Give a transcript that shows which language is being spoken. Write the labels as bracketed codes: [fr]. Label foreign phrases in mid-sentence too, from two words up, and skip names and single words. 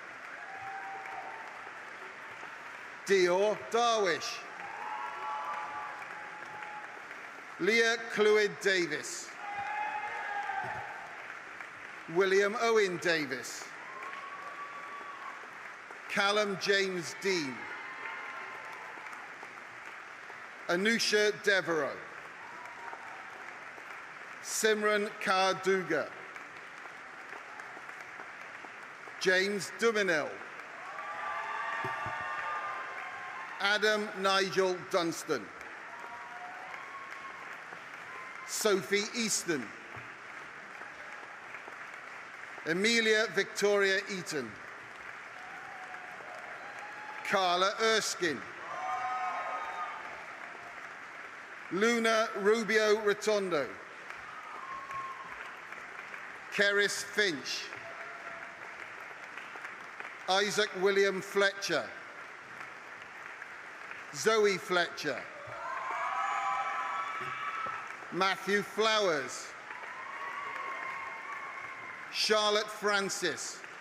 [en] Dior Darwish. Leah Clwyd Davis. William Owen Davis. Callum James Dean. Anusha Devereux. Simran Kaur-Duga. James Duminil. Adam Nigel Dunstan. Sophie Easton. Amelia Victoria Eaton. Carla Erskine. Luna Rubio Rotondo. Keris Finch. Isaac William Fletcher. Zoe Fletcher. Matthew Flowers. Charlotte Francis.